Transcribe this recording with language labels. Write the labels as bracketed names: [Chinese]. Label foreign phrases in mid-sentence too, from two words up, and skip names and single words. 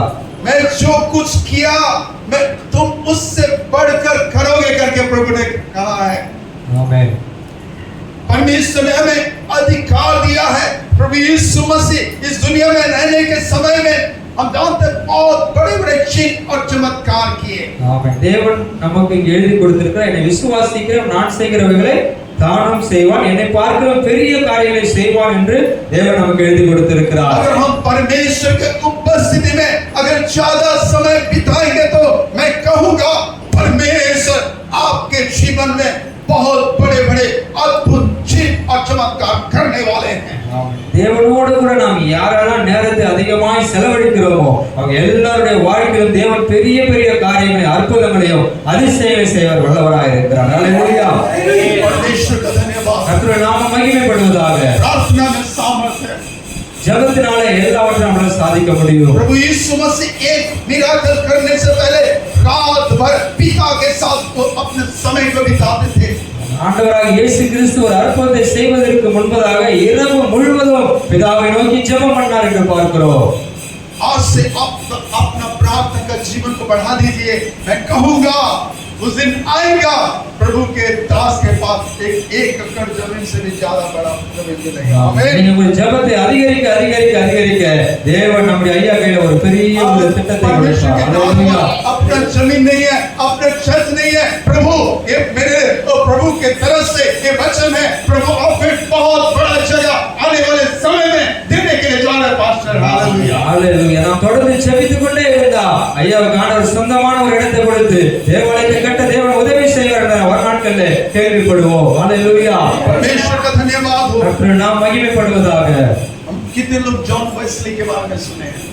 [Hindi] मैं जो कुछ किया मैं तुम उससे बढ़कर करोगे करके प्रभु ने कहा है। [Tamil] ஆமென். [Hindi] परमेश्वर ने हमें अधिकार दिया है। प्रभु यीशु मसीह इस दुनिया में रहने के समय में हम जानते हैं बहुत बड़े-बड़े चिन्ह और चमत्कार किए। [Tamil] ஆமென். தேவன் நமக்கு இங்கே எழுதி கொடுத்திருக்கிறார், என்னை விசுவாசிக்கிறவன் நான் செய்கிறவைகளை தானும் செய்வான், என்னை பார்க்கிறவன் பெரிய காரியங்களை செய்வான் என்று தேவன் நமக்கு எழுதி கொடுத்திருக்கிறார். [Hindi] अगर हम परमेश्वर के उपस्थिति में अगर ज्यादा समय बिताएंगे तो मैं कहूंगा परमेश्वर आपके जीवन में बहुत बड़े-बड़े अद्भुत चिन्ह और चमत्कार करने वाले हैं। [Tamil] தேவனோடு கூட நாம் யாரெல்லாம் நேரத்தை அதிகமாய் செலவழிக்கிறோமோ அவங்க எல்லாருடைய வாழ்க்கையிலும் தேவன் பெரிய பெரிய காரியங்களை, அற்புதங்களையும் அதிசயங்களை செய்வர் வல்லவராய் இருக்கிறார். ஹல்லேலூயா. [Hindi] परमेश्वर का धन्यवाद। [Tamil] கர்த்தருடைய நாமம் மகிமைப்படுவதாக. [Hindi] प्रार्थना में सामर्थ्य है। [Tamil] ஜெபத்தினாலே எல்லாவற்றையும் நம்மால சாதிக்க முடியும். [Hindi] प्रभु यीशु मसीह एक मिराकल करने से पहले रात भर पिता के साथ वो अपने समय को बिताते थे। [Tamil] ஆண்டவராக இயேசு கிறிஸ்து ஒரு அற்புதத்தை செய்வதற்கு முன்பதாக இரவு முழுவதும் பிதாவை நோக்கி ஜெபம் பண்ணார் என்று பார்க்கிறோம். [Hindi] आज से आप अपना प्रार्थना का जीवन को बढ़ा दीजिए। मैं कहूंगा उस दिन आएगा प्रभु के दास के पास एक एकड़ जमीन से भी ज्यादा बड़ा जमीन मिलेगा। आमीन। [Tamil] நீங்க உங்க ஜெபத்தை அதிகரிக்க அதிகரிக்க அதிகரிக்க தேவன் நம்முடைய ஐயா கையில ஒரு பெரிய ஒரு திட்டத்தை கொடுப்பார். ஹல்லேலூயா. [Hindi] अपना जमीन नहीं है, अपना छत नहीं है। प्रभु ये मेरे प्रभु के तरफ से ये वचन है। प्रभु आपको बहुत बड़ा जगह आने वाले समय में देने के लिए जा रहे हैं पास्टर। हालेलुया। [Tamil] ஹல்லேலூயா. நாம் தொடர்ந்து ஜெபித்துக் கொண்டே இருந்தா ஐயாவுக்கு ஆண்டவர் சொந்தமான ஒரு இடத்தை கொடுத்து தேவாலயத்தை கட்ட தேவன் உதவி செய்வார் என்ற வரலாற்றில் கேள்விப்படுவோம். ஹல்லேலூயா. [Hindi] परमेश्वर का धन्यवाद हो। [Tamil] கர்த்தருடைய நாமம் மகிமைப்படுவதாக. [Hindi] हम कितने लोग जॉन वेस्ली के बारे में सुने हैं?